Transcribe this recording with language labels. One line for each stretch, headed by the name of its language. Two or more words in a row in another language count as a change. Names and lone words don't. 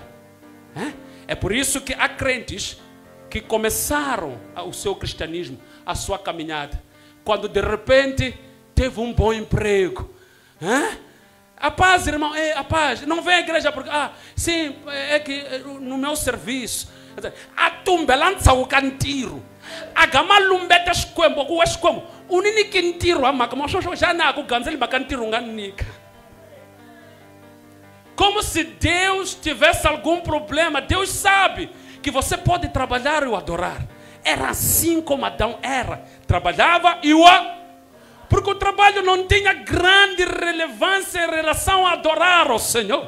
Portuguese: É por isso que há crentes que começaram o seu cristianismo, a sua caminhada, quando de repente teve um bom emprego. A paz, irmão, a paz, não vem à igreja porque, sim, é que no meu serviço, a tumba lança o cantiro, a gama lumbeta esquembo, o esquembo, o nini quintiro, a maca, mas já não, o ganzel bacantiro, nica. Como se Deus tivesse algum problema. Deus sabe que você pode trabalhar e o adorar. Era assim como Adão era. Trabalhava e o porque o trabalho não tinha grande relevância em relação a adorar ao Senhor.